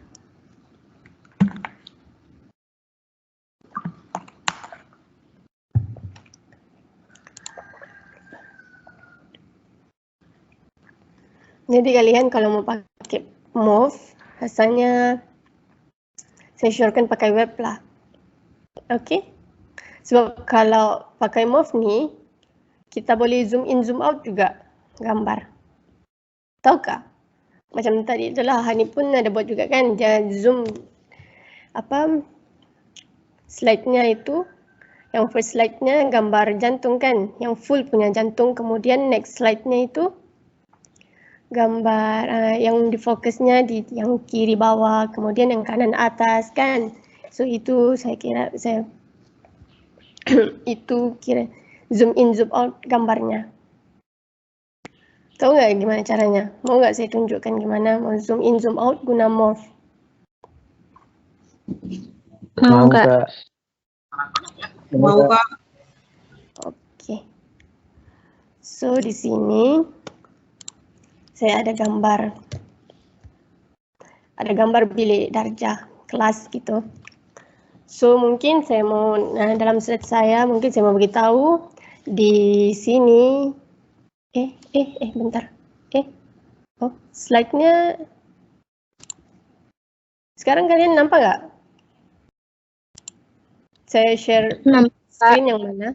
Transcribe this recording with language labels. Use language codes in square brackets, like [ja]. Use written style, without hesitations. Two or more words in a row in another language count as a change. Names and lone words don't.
[ms] Jadi kalian kalau mau pakai Move, rasanya saya surekan pakai web lah. Oke? Sebab kalau pakai Move ni, kita boleh [en] zoom in, zoom out [ms] juga gambar. Tahukah? Macam tadi itulah, Hani pun ada buat juga kan, dia zoom slide-nya itu, yang [en] first slide- [ms] nya gambar jantung kan, yang full punya jantung, kemudian [en] next slide- [ms] nya itu gambar yang difokusnya di yang kiri bawah, kemudian yang kanan atas kan. So itu saya kira itu kira [en] zoom in, zoom out [ms] gambarnya. Tahu nggak gimana caranya? Mau nggak saya tunjukkan gimana mau [en] zoom in, zoom out [ms] guna morph? Mau Kak? Mau Kak. Oke. So di sini saya ada gambar bilik darjah kelas gitu. So mungkin saya mau, dalam slide saya mungkin saya mau beritahu di sini. Bentar. Slide-nya. Sekarang kalian nampak nggak? Saya [en] share screen [ms] yang mana?